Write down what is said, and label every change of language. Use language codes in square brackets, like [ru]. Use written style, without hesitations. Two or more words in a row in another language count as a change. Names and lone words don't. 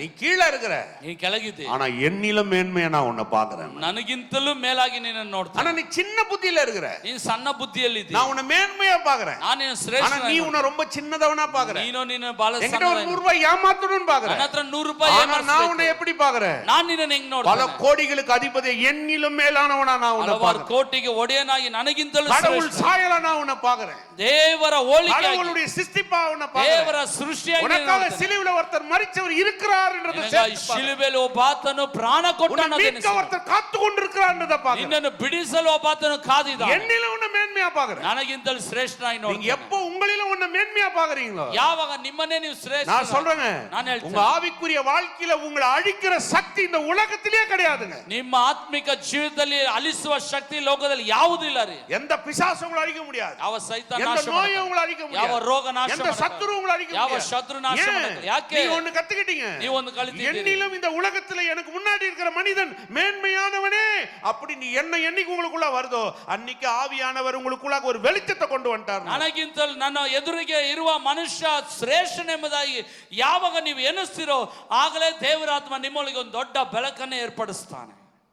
[ta] நீ கீழ இருக்கிற, [kn] ನೀ ಕೆಳಗಿದ್ದಿ, [ta] ஆனா என்னிலும் மேன்மையா நான் உன்னை பார்க்கிறேன். [kn] ನನಗಿಂತಲೂ ಮೇಲಾಗಿ ನಿನ್ನನ್ನು ನೋಡ್ತೀನಿ. [ta] ஆனா நீ சின்ன புத்தியில இருக்கிற, [kn] ನೀನು ಸಣ್ಣ ಬುದ್ಧಿಯಲ್ಲಿ ಇದ್ದಿ, [ta] நான் உன்னை மேன்மையா பார்க்கிறேன். [kn] ನಾನು ನಿನ್ನ ಶ್ರೇಷ್ಠ, [ta] ஆனா நீ உன்னை ரொம்ப சின்னதவனா பார்க்கிற. [kn] ನೀನು ಬಹಳ [ta] என்கிட்ட [kn] ಸಣ್ಣ, [ta] ஒரு 100 ரூபாய் ஏமாத்தணும்னு பார்க்கிற. [kn] ನನ್ನ ಹತ್ರ 100 ರೂಪಾಯಿ [ta] ஆனா நான் உன்னை எப்படி பார்க்கிறேன்? [kn] ನಾನು ನಿನ್ನನ್ನು ಹೆಂಗ್ [ta] பல [kn] ನೋಡ್ತೀನಿ? [ta] கோடிகளுக்கு அதிபதி என்னிலும் மேலானவனா நான் உன்னை [kn] ಹಲವಾರು [ta] பார்க்கிறேன். [kn] ಕೋಟಿಗೆ ಒಡೆಯನಾಗಿ ನನಗಿಂತಲೂ [ta] கடவுள் [kn] ಶ್ರೇಷ್ಠ, [ta] சாயல நான் உன்னை பார்க்கிறேன். [kn] ದೇವರ ಹೋಲಿಕೆಯಾಗಿ, [ta] கடவுளுடைய சிருஷ்டிப்பா உன்னை பார்க்கிறேன். [kn] ದೇವರ ಸೃಷ್ಟಿಯಾಗಿ [ta] உனக்காக சிலுவையில ஒருத்தர் மரிச்சவர் இருக்கிறார் என்றதை [kn] ನಿನಗಾಗಿ ಶಿಲುಬೆಯಲ್ಲಿ ಒಬ್ಬಾತನು ಪ್ರಾಣ ಕೊಟ್ಟನು, [ta] ஒருத்தர் காத்து கொண்டிருக்கிறார் என்றதை பார்க்கிறேன். [kn] ನಿನ್ನನ್ನು ಬಿಡಿಸಲು ಒಬ್ಬಾತನು ಕಾದಿದ್ದಾನೆ. [ta] என்னிலும் உன்னை மேன்மையா பார்க்கிறேன். [kn] ನನಗಿಂತಲೂ ಶ್ರೇಷ್ಠನಾಗಿ [ta] நீங்க [kn] ನೋಡ್ತೀನಿ. [ta] எப்போ உங்களிலும் உன்னை மேன்மையா பார்க்கறீங்களோ, [kn] ಯಾವಾಗ ನಿಮ್ಮನ್ನೇ ನೀವು ಶ್ರೇಷ್ಠ, [ta] நான் சொல்றேங்க, [kn] ನಾನು ಹೇಳ್ತೀನಿ, [ta] உங்க ஆவிக்குரிய வாழ்க்கையில உங்களை அழிக்கிற சக்தி இந்த உலகத்திலே கிடையாதுங்க. [kn] ನಿಮ್ಮ ಆತ್ಮಿಕ ಜೀವಿತದಲ್ಲಿ ಅಲಿಸುವ ಶಕ್ತಿ ಲೋಕದಲ್ಲಿ ಯಾವುದೂ ಇಲ್ಲ ರೀ. [ta] எந்த பிசாசும் உங்களை அழிக்க முடியாது. [kn] ಯಾವ ಸೈತಾನ [ta] எந்த [kn] ನಾಶ [ta] நோயும் [kn] ಮಾಡಲ್ಲ, [ta] உங்களை அழிக்க முடியாது. [kn] ಯಾವ ರೋಗ ನಾಶ [ta] எந்த [kn] ಮಾಡಲ್ಲ, [ta] சத்துரு உங்களை அழிக்க [kn] ಯಾವ [ta] முடியாது. [kn] ಶತ್ರು ನಾಶ ಮಾಡಲ್ಲ. ಯಾಕೆ? [ta] நீங்க ஒன்னு கத்துக்கிட்டீங்க, [kn] ನೀವು ಒಂದು ಕಲಿತಿದ್ದೀರಿ. [ta] என்னிலும் இந்த உலகத்துல எனக்கு முன்னாடி இருக்கிற மனிதன் மேன்மையானவனே, அப்படி நீ என்ன என்னைக்கு உங்களுக்குள்ள வருதோ அன்னைக்கு ஆவியானவர் உங்களுக்குள்ள ஒரு வெளிச்சத்தை கொண்டு வந்துட்டார். [kn] ನನಗಿಂತಲೂ ನನ್ನ ಎದುರಿಗೆ ಇರುವ ಮನುಷ್ಯ ಶ್ರೇಷ್ಠನೆಂಬುದಾಗಿ ಯಾವಾಗ ನೀವು ಎನಿಸ್ತಿರೋ ಆಗಲೇ ದೇವರಾತ್ಮ ನಿಮ್ಮೊಳಗೆ ಒಂದು ದೊಡ್ಡ ಬೆಳಕನ್ನು ಏರ್ಪಡಿಸ್ತಾನೆ.